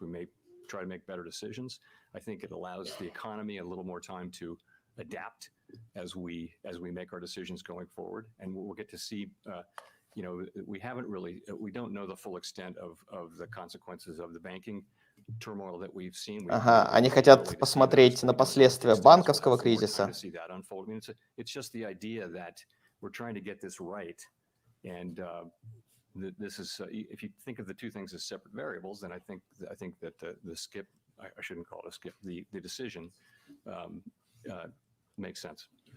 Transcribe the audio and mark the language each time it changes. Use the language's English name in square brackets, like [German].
[English] We may try to make better decisions. I think it allows the economy a little more time to adapt as we make our decisions going forward, and we'll get to see. We don't know the full extent of the consequences of the banking turmoil that we've seen. [Russian] Ага, они хотят посмотреть на последствия банковского кризиса. [English] It's just the idea that we're trying to get this right, and this is if you think of the two things as separate variables, then I think that the skip, I shouldn't call it a skip, the decision makes sense.